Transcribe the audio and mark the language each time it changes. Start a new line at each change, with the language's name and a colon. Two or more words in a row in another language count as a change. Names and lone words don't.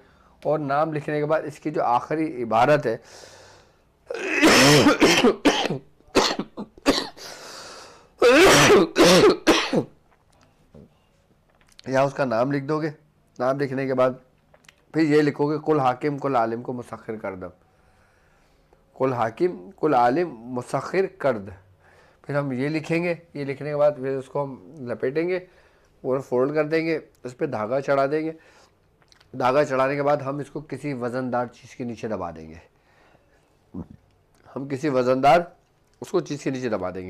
Urdu: اور نام لکھنے کے بعد اس کی جو آخری عبارت ہے یا اس کا نام لکھ دو گے۔ نام لکھنے کے بعد پھر یہ لکھو گے،
Persian: کل حاکم کل عالم کو مسخر کردم، کل حاکم کل عالم مسخر کرد۔
Urdu: پھر ہم یہ لکھیں گے، یہ لکھنے کے بعد پھر اس کو ہم لپیٹیں گے اور فولڈ کر دیں گے، اس پہ دھاگا چڑھا دیں گے۔ دھاگا چڑھانے کے بعد ہم اس کو کسی وزن دار چیز کے نیچے دبا دیں گے، ہم کسی وزن دار اس کو چیز کے نیچے دبا دیں گے۔